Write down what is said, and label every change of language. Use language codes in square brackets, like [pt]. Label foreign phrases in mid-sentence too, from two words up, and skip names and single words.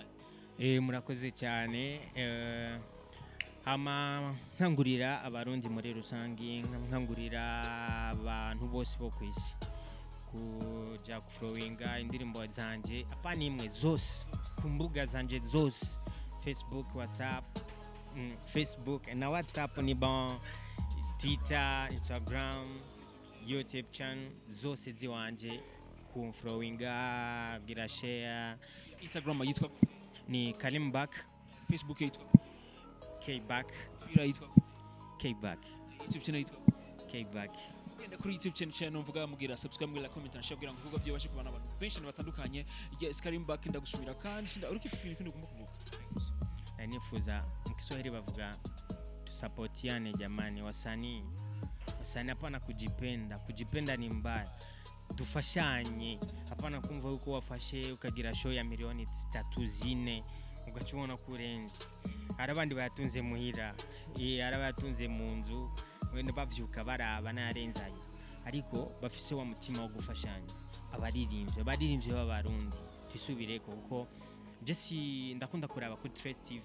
[rn] murakoze cyane hama nkangurira abarundi muri rusangi nkangurira abantu bose bo kwisi kuja flowinga indirimbo zanje apana imwe zose ku mbuga zanje zose Facebook WhatsApp Facebook na WhatsApp ni bon Twitter Instagram YouTube channel zose ziwanje ku flowinga gira share Instagram yitwa ni Karim Back Facebook yitwa K-Back Twitter yitwa K-Back YouTube channel yitwa K-Back genda kuri YouTube channel mvuga mugira subscribe mugira comment na share kugira ngo kuvuga byobashe kubana abantu benshi batandukanye yes Karim Back ndagushimira kandi urikifise ibintu ugomba kuvuga nifuza mu Kiswahili bavuga [sw] tusapotiane jamani, wasanii hapana kujipenda ni mbaya, [rn] tufashanye, hapana kumva yuko wafashe ukagira show ya milioni 3 ugacubona kurenza. Arabandi bayatunze muhira, arabatunze mu nzu, wenda bavyuka baraba narenzaye, ariko bafise wa mutima wo gufashanya. Abaririmbye b'abarundi twisubireko, kuko Jesse ndakunda kuraba kuri Trace TV.